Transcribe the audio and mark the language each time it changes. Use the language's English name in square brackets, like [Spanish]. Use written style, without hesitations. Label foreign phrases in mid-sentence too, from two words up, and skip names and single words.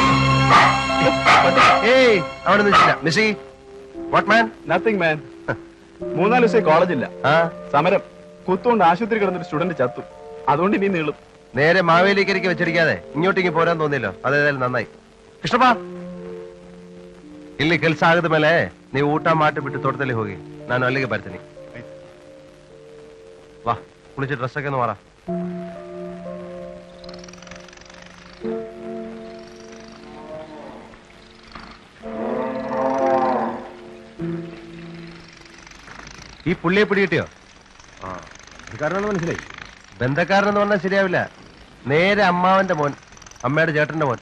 [Malayalam] Hey, അവിടെ നിൽക്കില്ല. മിസ്സി, [English] what man? Nothing, man. [Malayalam] 3-4 ദിവസമായി കോളേജില്ല. ആ സമരം കുത്തുകൊണ്ട് ആശുപത്രി കിടന്നൊരു സ്റ്റുഡന്റ് ചത്തു. അതുകൊണ്ട് ഇനി നീളും. നേരെ മാവേലിക്കരിക്ക് വെച്ചിരിക്കാതെ ഇങ്ങോട്ടേക്ക് പോരാൻ തോന്നിയല്ലോ, അതേതായാലും നന്നായി. [Kannada] ಕೃಷ್ಣಪ್ಪ ಇಲ್ಲಿ ಕೆಲಸ ಆಗದ ಮೇಲೆ ನೀವು ಊಟ ಮಾಡಿಬಿಟ್ಟು ತೋಟದಲ್ಲಿ ಹೋಗಿ, ನಾನು ಅಲ್ಲಿಗೆ ಬರ್ತೀನಿ. ವಾ, ಕುಳಿಸಿ ಡ್ರೆಸ್ ಹಾಕೊಂಡು ಮಾರ. [Malayalam] ഈ പുള്ളിയെ പിടികിട്ടിയോ? മനസ്സിലായി. ബന്ധക്കാരനെന്ന് പറഞ്ഞാൽ ശരിയാവില്ല. നേരെ അമ്മാവന്റെ മോൻ, അമ്മയുടെ ചേട്ടന്റെ മോൻ.